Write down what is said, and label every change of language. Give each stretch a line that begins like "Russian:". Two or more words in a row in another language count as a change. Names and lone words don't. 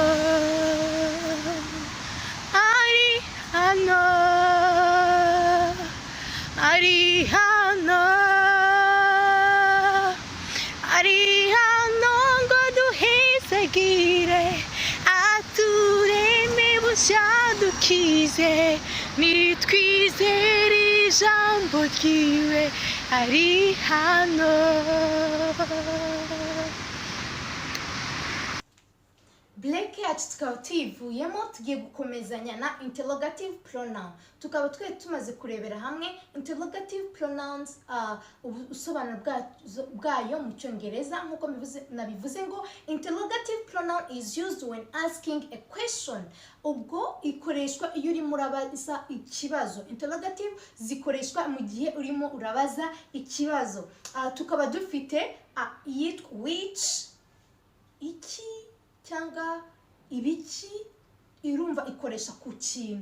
Kinyarwanda: ari hano, ari hano, ari hano ngo duhezagire, atureme bushya dukize, nitwizere ijambo ryiwe ari hano. Black yacu tukaba tuyivuyemo, tugiye gukomezanya na
English: interrogative pronoun.
Kinyarwanda: Tukaba tumaze kurebera hamwe
English: interrogative pronouns,
Kinyarwanda: ubusobanuro bwayo mu Cyongereza. Nkuko nabivuze ngo
English: interrogative pronoun is used when asking a question.
Kinyarwanda: Ubwo ikoreshwa iyo urimo urabaza ikibazo. Interrogative zikoreshwa mu gihe urimo urabaza ikibazo. Tukaba dufite yitwa which, iki cyangwa ibiki, irumva ikoresha ku kintu.